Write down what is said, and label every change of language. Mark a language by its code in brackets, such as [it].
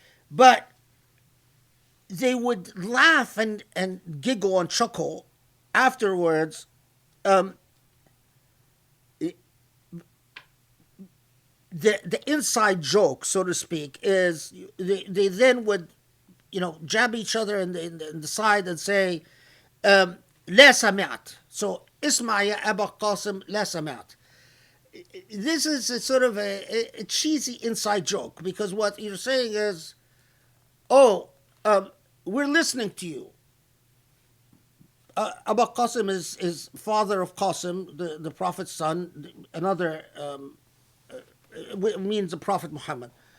[en] But they would laugh and giggle and chuckle afterwards. Um, the inside joke, so to speak, is they then would, jab each other in the side and say, [ar] لا سمعت. So, اسمع يا أبا قاسم لا سمعت. [en] This is a sort of a cheesy inside joke, because what you're saying is, oh, we're listening to you. Abu Qasim is father of Qasim, the Prophet's son, another means the Prophet Muhammad.